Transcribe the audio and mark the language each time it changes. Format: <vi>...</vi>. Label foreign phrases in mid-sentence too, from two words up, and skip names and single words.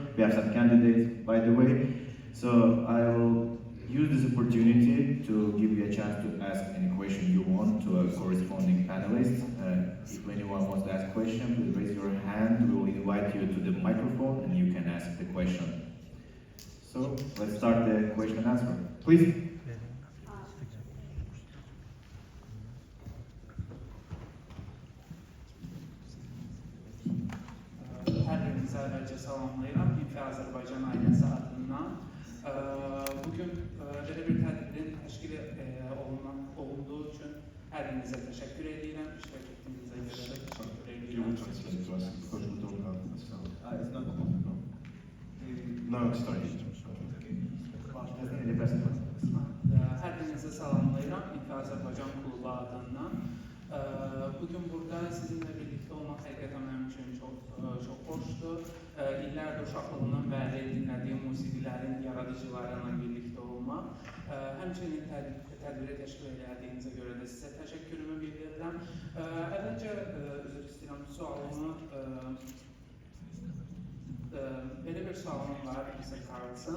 <en>We have some candidates, by the way. So I will use this opportunity to give you a chance to ask any question you want to a corresponding panelist. If anyone wants to ask a question, please raise your hand. We will invite you to the microphone and you can ask the question. So let's start the question and answer. Please.</en> <tr>Herkese ayrıca salamlayıram. İlk Azerbaycan ailesi adından. Bugün böyle bir</tr> <az>tədbirin təşkil olunduğu</az> <tr>için her birinize teşekkür edirəm.</tr> <az>İştirak etdiyinizə görə də teşekkür</az> <en>You will</en> <az>edirəm.</az> <en>translate to us because we don't have the sound. It's not No, it's starting.</en> <az>Hər birinize salamlayıram. İlk Azerbaycan klubu adından.</az> <tr>Bugün burada sizinle birlikte olmak hakikaten benim için çok hoştu.</tr> <az>İllərdir uşaqlığından bəri dinlədiyim musiqilərin yaradıcılarıyla birlikte olmaq. Həmçinin tədbiri təşkil edildiyinizə görə də sizə təşəkkürümü bildirirəm. Əvvəlcə üzr istəyirəm sualımı belə bir sualım var, Stig Karlsen.</az>